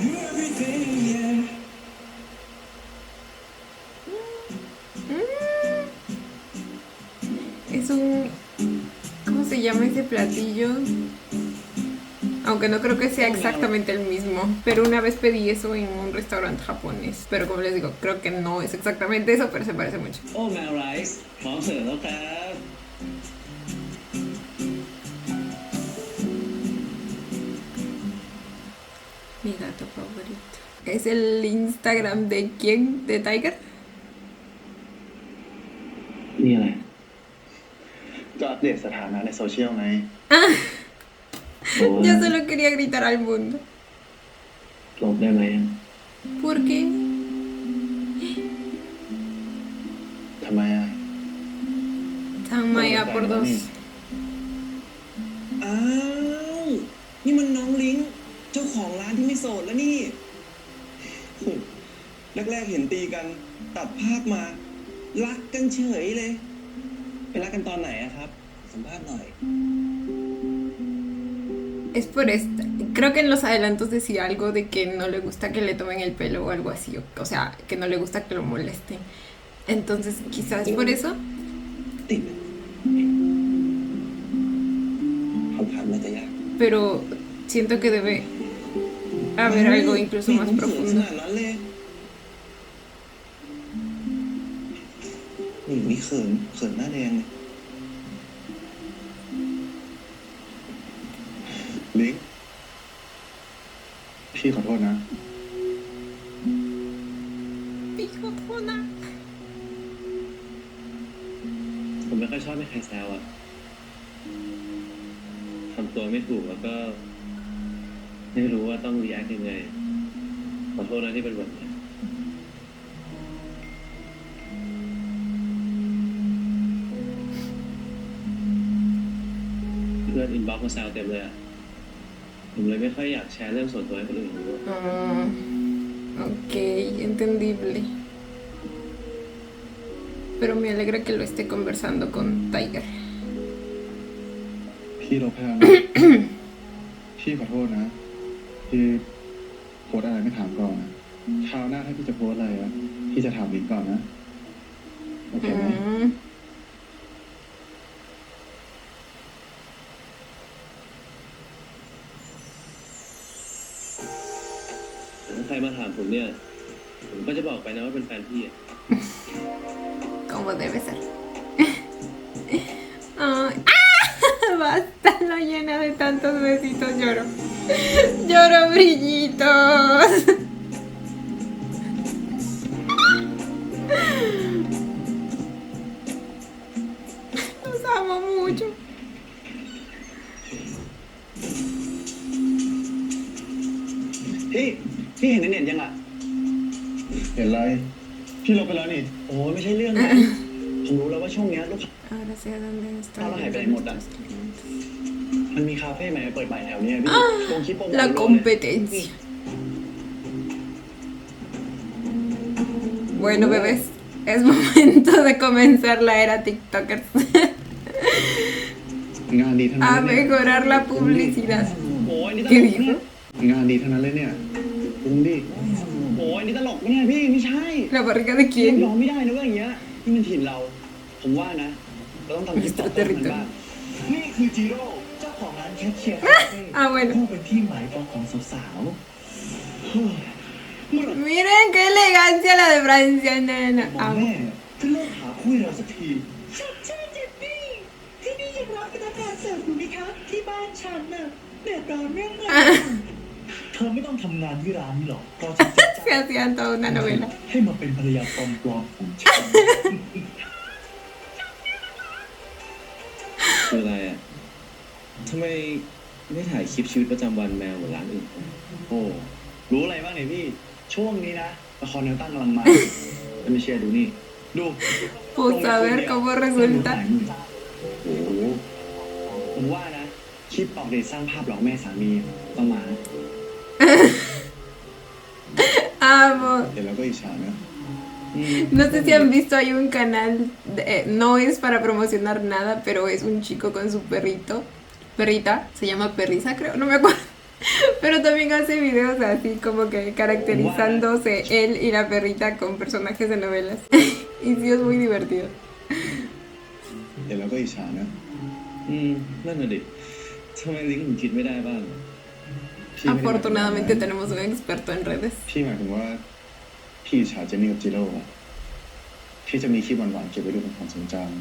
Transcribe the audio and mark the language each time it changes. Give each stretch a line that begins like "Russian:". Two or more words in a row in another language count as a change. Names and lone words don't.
Spanish: Es un... ¿Cómo se llama ese platillo? Aunque no creo que sea exactamente el mismo. Pero una vez pedí eso en un restaurante japonés. Pero como les digo, creo que no es exactamente eso, pero se parece mucho.
Thai: โอ้แมวไรซ์พร้อมเสิร์ฟแล้วครับ
Spanish: Mi gato favorito. ¿Es el Instagram de quién? ¿De Tiger?
Thai: นี่อะไรก็อัปเดตสถานะในโซเชียลไง Ah, โอ้
Spanish: yo solo quería gritar al mundo.
Thai: ลบได้ไหมอะ
Spanish: ¿Por qué?
Thai: ทำไมอ่ะ
Spanish: San Maya por dos.
Thai: อ้าว นี่มันน้องลิงเจ้าของร้านที่ไม่โสดแล้วนี่ แรกๆเห็นตีกัน ตัดภาพมา รักกันเฉยเลย ไปรักกันตอนไหนอะครับ สัมภาษณ์หน่อย
Spanish: Es por esto. Creo que en los adelantos decía algo de que no le gusta que le tomen el pelo o algo así. O sea, que no le gusta que lo molesten. Entonces, quizás por eso.
Thai: ติดคำถามน่าจะยาก
Spanish: Pero siento que debe haber algo incluso más
Thai: ขนา
Spanish: profundo.
Thai: ดนั้นเลยนี่เขินหน้าแดงเลยลิงพี่ขอโทษนะ
Spanish: Hijo de una.
Thai: ผมไม่ค่อยชอบให้ใครแซวอะทำตัวไม่ถูกแล้วก็ ไม่รู้ว่าต้องรีแอคยังไง ขอโทษนะที่เป็นแบบนี้เพื่อนอินบ็อกซ์มาแซวเต็มเลยอะผมเลยไม่ค่อยอยากแชร์เรื่องส่วนตัวให้คนอื่นรู้
Spanish: Ok, entendible. Pero me alegra que lo esté conversando con Tiger.
Thai: พี่ลบให้แล้วนะ พี่ขอโทษนะพี่โพสต์อะไรไม่ถามก่อนนะคราวหน้าถ้าพี่จะโพสต์อะไรอะพี่จะถามลิงก่อนนะโอเคไหม ถ้าใครมาถามผมเนี่ย ผมก็จะบอกไปนะว่าเป็นแฟนพี่อะ
Spanish: Como debe ser. Ay, ¡ah! Basta, lo llena de tantos besitos, lloro. Lloro brillitos. Los amo mucho.
Thai: พี่เห็นในเน็ตยังอ่ะ เห็นไร พี่ลบไปแล้วนี่ โอ้ยไม่ใช่เรื่องนั้น ผมรู้แล้วว่าช่วงเนี้ยลูกค้า
Spanish: Ahora sé a dónde está. Ahora hay pelota.
Thai: มันมีคาเฟ่ใหม่เปิดใหม่แถวเนี้ยพี่ลงคลิปโปรโมท
Spanish: La
Thai: ดูเลย
Spanish: competencia. Bueno, bebés, es momento de comenzar la era TikTokers.
Thai: งานดีทั้งนั้น
Spanish: A
Thai: เลยเนี่ย
Spanish: mejorar la publicidad.
Thai: โอ้ยนี่ต
Spanish: ¿Qué
Thai: ลก
Spanish: dijo?
Thai: เนี่ย งานดีทั้งนั้นเลยเนี่ยดูดิ โอ้ยนี่ตลกปะเนี่ยพี่ไม่ใช่
Spanish: ¿La barriga de
Thai: ย
Spanish: quién?
Thai: อมไม่ได้นะเว่าอย่างเงี้ยนี่มันถิ่นเรา ผมว่านะ เราต้องทำคลิปต่อต้านมันบ้างนี่คือจิโร่เจ้าของร้านแคชเชียร์คาเฟ่
Spanish: Ah, bueno.
Thai: ผู้เป็นที่หมายปองของสาวๆเฮ้ยเมื่อไหร่
Spanish: Miren qué elegancia la de Francia, nena.
Thai: บอก
Spanish: Amo.
Thai: แม่จะเลิกหาคู่ให้เราสักที ฉันชื่อเจนนี่ที่นี่ยังรับพนักงานเสิร์ฟอยู่ไหมคะที่บ้านฉันน่ะเดือดร้อนเรื่องเงิน เธอไม่ต้องทำงานที่ร้านนี้หรอกเพราะฉันจะ
Spanish: Se hacían toda una novela.
Thai: ให้มาเป็นภรรยาปลอมๆของฉัน คืออะไรอ่ะทำไมไม่ถ่ายคลิปชีวิตประจำวันแมวเหมือนร้านอื่น โอ้รู้อะไรบ้างเนี่ยพี่ ช่วงนี้นะละครแนวตั้งกำลังมาจะไม่เชื่อดูนี่ ดู
Spanish: Pues a ver cómo resulta.
Thai: โอ้โหผมว่านะ คลิปออกเดทสร้างภาพหลอกแม่สามีต้องมา
Spanish: Amo.
Thai: เห็นแล้วก็อิจฉานะ
Spanish: No sé si han visto, hay un canal, no es para promocionar nada, pero es un chico con su perrito, perrita, se llama Perrisa creo, no me acuerdo, pero también hace videos así como que caracterizándose él y la perrita con personajes de novelas, y sí es muy divertido.
Thai: เห็นแล้วก็อิจฉานะ นั่นน่ะดิทำไมลิงก์ถึงคิดไม่ได้บ้าง พี่ไม่ได้หมายถึง
Spanish: Afortunadamente tenemos un experto en redes.
Thai: พี่หมายถึงว่าพี่อิจฉาเจนนี่กับจิโร่อะพี่จะมีคลิปหวานๆเก็บไว้ดูเป็นความทรงจ